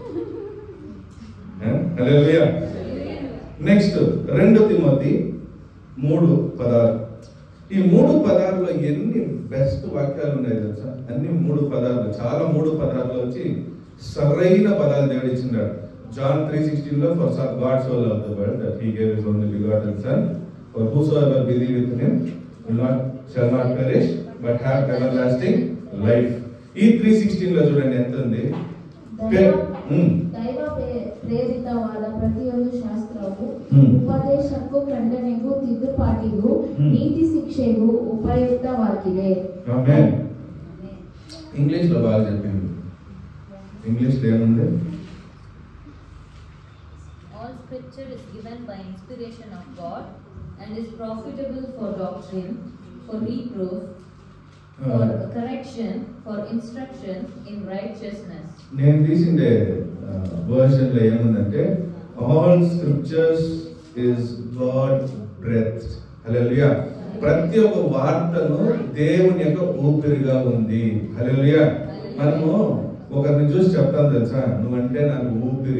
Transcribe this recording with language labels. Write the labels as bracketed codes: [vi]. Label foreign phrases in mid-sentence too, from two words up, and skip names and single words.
[te] హల్లెలూయా. నెక్స్ట్ 2 తిమోతి 3:16. ఈ 3:16లో ఎన్ని బెస్ట్ వాక్యాలు ఉన్నాయి తెలుసా? అన్ని 3 పదాలు, చాలా 3 పదాలు వచ్చి సరైన పదాలు దేవుడు ఇచ్చినాడు. [en] John 3:16 for God so loved the world that he gave his only begotten son, for whosoever believeth in him shall not perish but have everlasting life. [te] ఈ 3:16 చూడండి ఎంత ఉంది. [kn] ದೈವ ಪ್ರೇರಿತವಾದ ಪ್ರತಿಯೊಂದು ಶಾಸ್ತ್ರವು ಉಪದೇಶಕ್ಕೂ ಖಂಡನೆಗೂ ತಿದ್ದುಪಾಟಿಗೂ ನೀತಿ ಶಿಕ್ಷೆಗೂ ಉಪಯುಕ್ತವಾಗಿದೆ. [te] ఆమేన్. ఇంగ్లీష్ లో బాగా చెప్పింది. ఇంగ్లీష్ లో ఏముంది? [en] All scripture is given by inspiration of God and is profitable for doctrine, for reproof, for correction, for instruction in righteousness. [te] నేను తీసిండే వర్షన్ లో ఏముందంటే [en] All scriptures is God breath. [te] హల్లెలూయా. ప్రతి ఒక్క వార్తను దేవుని యొక్క ఊపిరిగా ఉంది. హల్లెలూయా. మనము ఒకరిని చూసి చెప్తాం తెలుసా, నువ్వంటే నాకు ఊపిరి.